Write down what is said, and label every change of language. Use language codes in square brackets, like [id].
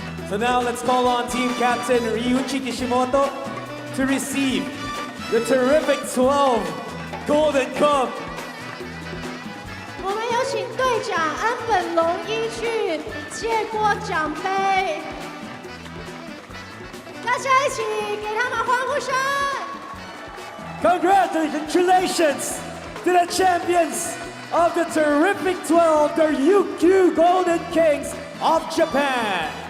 [en] So now let's call on team captain Ryuichi Kishimoto to receive the terrific 12 Golden Cup. [zh] 我们有请队长安本龙一去接过奖杯，大家一起给他们欢呼声。 [en] Congratulations to the champions of the terrific 12, the Ryukyu Golden Kings of Japan.